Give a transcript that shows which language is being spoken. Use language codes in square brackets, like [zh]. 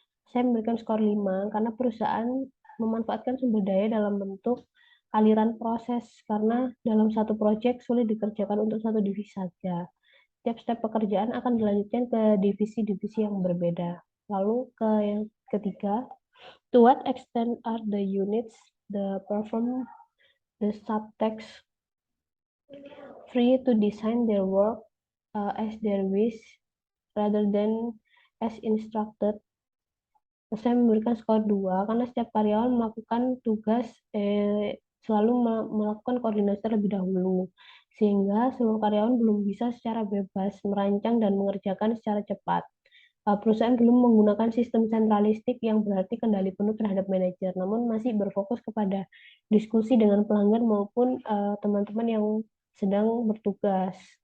[id] Saya memberikan skor 5 karena perusahaan memanfaatkan sumber daya dalam bentuk aliran proses karena dalam satu proyek sulit dikerjakan untuk satu divisi saja. Setiap step pekerjaan akan dilanjutkan ke divisi-divisi yang berbeda. Lalu ke yang ketiga, [en] to what extent are the units the perform the subtext free to design their work as their wish rather than as instructed? [id] Saya memberikan skor 2 karena setiap karyawan melakukan tugas selalu melakukan koordinasi terlebih dahulu sehingga seluruh karyawan belum bisa secara bebas merancang dan mengerjakan secara cepat. Perusahaan belum menggunakan sistem sentralistik yang berarti kendali penuh terhadap manajer, namun masih berfokus kepada diskusi dengan pelanggan maupun teman-teman yang sedang bertugas.